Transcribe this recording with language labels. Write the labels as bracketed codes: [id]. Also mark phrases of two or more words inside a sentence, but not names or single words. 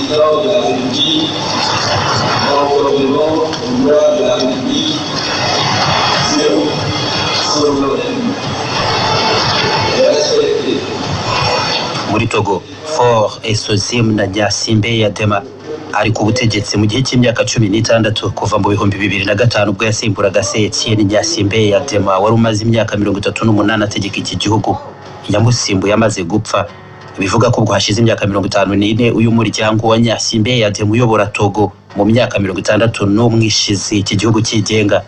[fr] de la République, conformément aux lois de la République sur son ordre. Respecté. [rw] Muri Togo, For Esozim na Nyasimbe Yadema ari ku butegetsi mu gihe cy'imyaka 16 kuva mu 2005 ubwo yasimburaga se Etienne Nyasimbe Yadema wari umaze imyaka 38 ategeka iki gihugu. Yamusimbuye amaze gupfa. Bivuga ko ubwo hashize imyaka 54 uyu muryango wa Nyasimbe Yadema uyobora Togo mu myaka 61 ishize iki gihugu cyigenga.